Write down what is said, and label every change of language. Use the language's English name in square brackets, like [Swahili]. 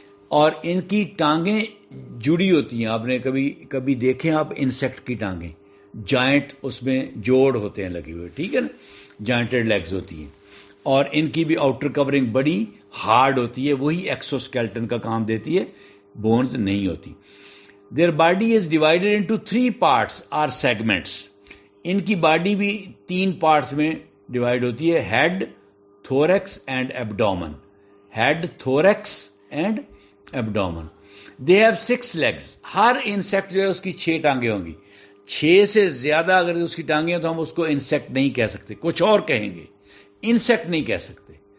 [Urdu] اور ان کی ٹانگیں جڑی ہوتی ہیں، آپ نے کبھی دیکھیں آپ انسیکٹ کی ٹانگیں، جوائنٹ اس میں جوڑ ہوتے ہیں لگے ہوئے، ٹھیک ہے نا، جوائنٹڈ لیگز ہوتی ہیں. اور ان کی بھی آؤٹر کورنگ بڑی ہارڈ ہوتی ہے، وہی ایکسوسکیلٹن کا کام دیتی ہے، بونز نہیں ہوتی. [English] Their body is divided into 3 parts or segments. [Urdu] ان کی باڈی بھی 3 پارٹس میں ڈیوائڈ ہوتی ہے، head, تھوریکس and ایبڈومن. Head, تھوریکس and ایبڈومن. [English] They have 6 legs. [Urdu] Hare insect جو ہے اس کی 6 ٹانگیں ہوں گی. 6 سے زیادہ اگر اس کی ٹانگیں ہیں تو ہم اس کو انسیکٹ نہیں کہہ سکتے، کچھ اور کہیں گے، انسیکٹ نہیں کہہ سکتے.